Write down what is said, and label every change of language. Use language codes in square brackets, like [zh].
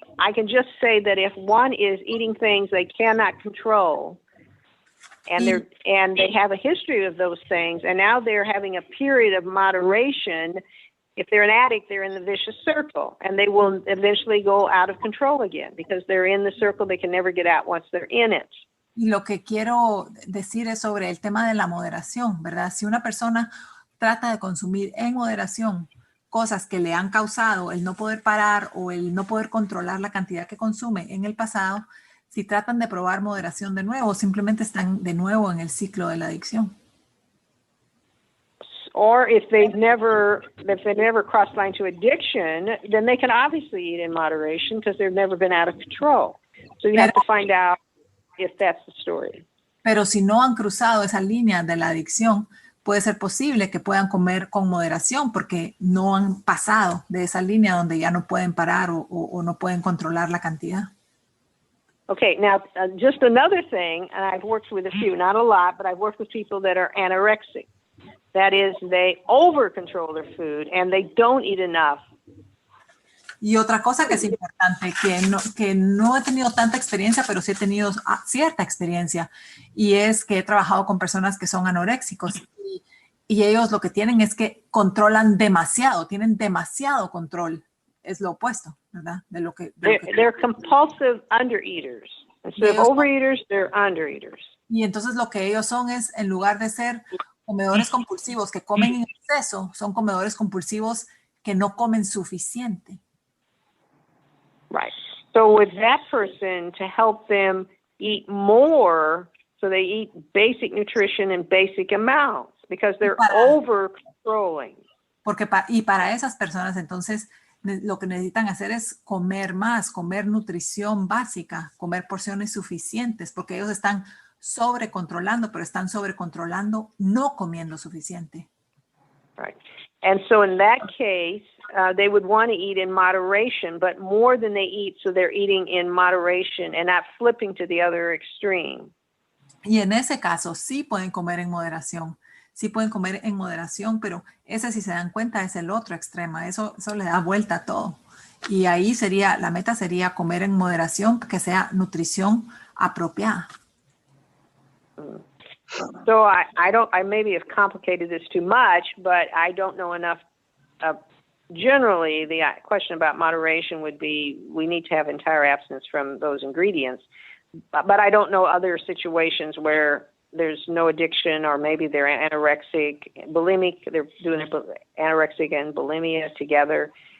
[en] I can just say that if one is eating things they cannot control, and they have a history of those things, and now they're having a period of moderation, if they're an addict, they're in the vicious circle, and they will eventually go out of control again because they're in the circle. They can never get out once they're in it. [es] Y lo que quiero decir es sobre el tema de la moderación, ¿verdad? Si una persona trata de consumir en moderación cosas que le han causado el no poder parar o el no poder controlar la cantidad que consume en el pasado, si tratan de probar moderación de nuevo, simplemente están de nuevo en el ciclo de la adicción. [en] Or if they've never crossed line to addiction, then they can obviously eat in moderation because they've never been out of control. So you have to find out if that's the story. [es] Pero si no han cruzado esa línea de la adicción, puede ser posible que puedan comer con moderación porque no han pasado de esa línea donde ya no pueden parar o no pueden controlar la cantidad. [en] Okay, now just another thing, and I've worked with a few, not a lot, but I've worked with people that are anorexic. That is, they over-control their food and they don't eat enough. [es] Y otra cosa que es importante, que no he tenido tanta experiencia, pero sí he tenido cierta experiencia, y es que he trabajado con personas que son anoréxicos y ellos lo que tienen es que controlan demasiado, tienen demasiado control. Es lo opuesto, ¿verdad? [en] They're compulsive undereaters. Instead of overeaters, they're undereaters. [es] Y entonces lo que ellos son es, en lugar de ser comedores compulsivos que comen en exceso, son comedores compulsivos que no comen suficiente. [en] Right. So with that person, to help them eat more, so they eat basic nutrition in basic amounts, because they're over-controlling. [es] Y para esas personas, entonces, lo que necesitan hacer es comer más, comer nutrición básica, comer porciones suficientes, porque ellos están sobrecontrolando, pero están sobrecontrolando no comiendo suficiente. [en] Right. And so in that case, they would want to eat in moderation, but more than they eat, so they're eating in moderation and not flipping to the other extreme. [es] Y en ese caso sí pueden comer en moderación. Sí pueden comer en moderación, pero ese, si se dan cuenta, es el otro extremo. Eso le da vuelta a todo. Y ahí la meta sería comer en moderación, que sea nutrición apropiada. [en] So I maybe have complicated this too much, but I don't know enough. Generally, the question about moderation would be we need to have entire abstinence from those ingredients. But I don't know other situations where there's no addiction, or maybe they're anorexic, bulimic, they're doing anorexic and bulimia together.